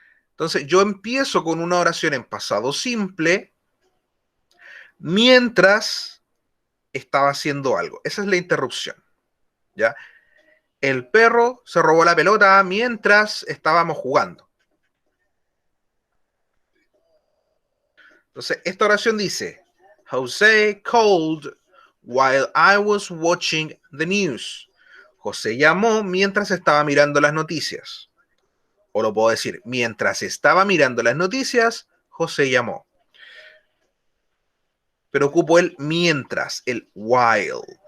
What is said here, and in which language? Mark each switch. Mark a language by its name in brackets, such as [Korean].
[Spanish] Entonces, yo empiezo con una oración en pasado simple mientras estaba haciendo algo. Esa es la interrupción. ¿Ya? El perro se robó la pelota mientras estábamos jugando. Entonces, esta oración dice, [English] Jose called while I was watching the news. [Spanish] José llamó mientras estaba mirando las noticias. O lo puedo decir, mientras estaba mirando las noticias, José llamó. Pero ocupo el mientras, el while.